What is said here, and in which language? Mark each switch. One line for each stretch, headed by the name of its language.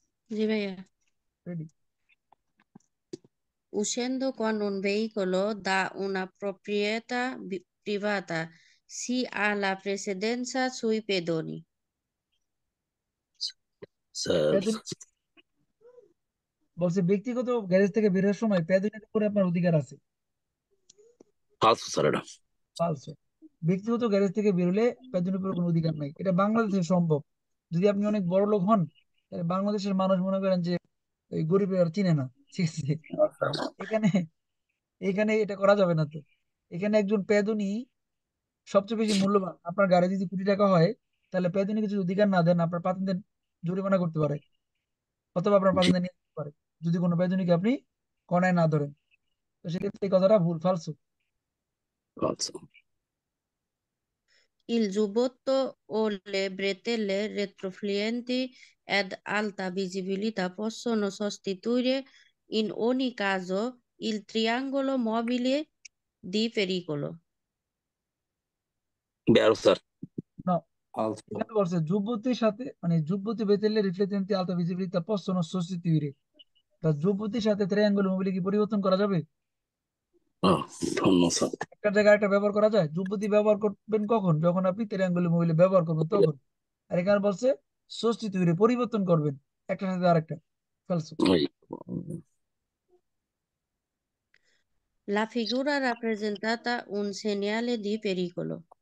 Bangla: জি ভাইয়া। Ready?
Italian: Uscendo con un veicolo da una proprietà privata si ha la precedenza sui pedoni.
Bangla: Sir বলছে ব্যক্তিগত garage থেকে বের হওয়ার সময় প্যাডেলের উপরে আপনার অধিকার আছে।
Italian: ফালসো
Bangla: স্যার এটা।
Italian: ফালসো,
Bangla: ব্যক্তিগত গ্যারেজ থেকে বেরোলে প্যাডেলের উপরে কোনো অধিকার নাই। এটা বাংলাদেশে সম্ভব। যদি আপনি অনেক বড় লোক হন, তাহলে বাংলাদেশের মানুষ মনে করেন যে ওই গরিবের আর চিনে না। ঠিক আছে, এখানে এখানে এটা করা যাবে না। তো এখানে একজন প্যাদুনি সবচেয়ে বেশি মূল্যবান। আপনার গাড়ি যদি কোটি টাকা হয়, তাহলে প্যাদুনিকে যদি অধিকার না দেন, আপনার পাতিনদের জরিমানা করতে পারে, অথবা আপনার পাতিনদের নিয়ে যেতে পারে, যদি কোনো প্যাদুনিকে আপনি কণায় না ধরেন। তো সেক্ষেত্রে এই কথাটা ভুল,
Italian: ফালসো। ফালসো। Il giubbotto o le bretelle retroflienti ad alta visibilità possono sostituire in ogni caso il triangolo mobile di pericolo. বেরো
Bangla: স্যার। না, এখানে বলছে যুবতীর সাথে, মানে যুবতী
Italian: বেতেলে রিফ্লেক্টেন্টি আলতা ভিজিবিলিতা possono sostituire।
Bangla: তা যুবতীর সাথে ট্রায়াঙ্গেল মোবিলে কি পরিবর্তন করা যাবে? ধন্যবাদ স্যার। একটা জায়গায় একটা ব্যবহার করা যায়। যুবতী ব্যবহার করবেন কখন? যখন আপনি ট্রায়াঙ্গেল মোবিলে ব্যবহার করবেন তখন। আর এখানে বলছে সাবস্টিটিউট, পরিবর্তন করবেন একটার সাথে আরেকটা।
Italian: ফালসো। La figura rappresentata un segnale di pericolo.